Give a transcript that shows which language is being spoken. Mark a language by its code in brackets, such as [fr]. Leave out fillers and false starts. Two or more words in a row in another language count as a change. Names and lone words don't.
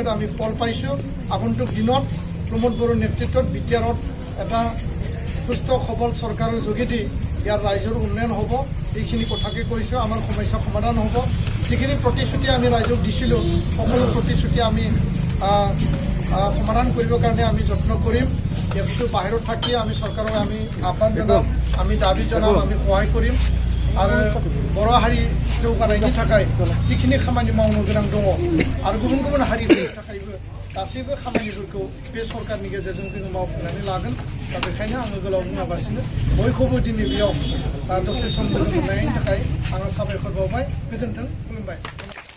[as] আমি ফল পাইছোঁ আগন্তুক দিনত প্ৰমোদ বড়োৰ নেতৃত্বত BTR-ত এটা সুস্থ সবল চৰকাৰৰ যোগেদি ইয়াৰ ৰাইজৰ উন্নয়ন হ'ব এইখিনি কথাকে কৈছোঁ আমাৰ সমস্যা সমাধান হ'ব যিখিনি প্ৰতিশ্ৰুতি আমি ৰাইজক দিছিলোঁ সকলো প্ৰতিশ্ৰুতি আমি সমাধান কৰিবৰ কাৰণে আমি যত্ন কৰিম এফচু বাহিৰত থাকি আমি চৰকাৰক আমি আহ্বান জনাম আমি দাবী জনাম আমি সহায় কৰিম আৰু [brx] बर' हारि जौगानायनि थाखाय जिखिनि खामानि मावनो गोनां दङ आरो गुबुन गुबुन हारिफोरनि थाखायबो गासैबो खामानिफोरखौ बे सरकारनि गेजेरजों जोङो मावफुंनानै लागोन दा बेखायनो आङो गोलाव बुङालासिनो बयखौबो दिनै बेयाव दसे सम मोननायनि थाखाय आङो साबायखर बावबाय गोजोन्थों खुलुमबाय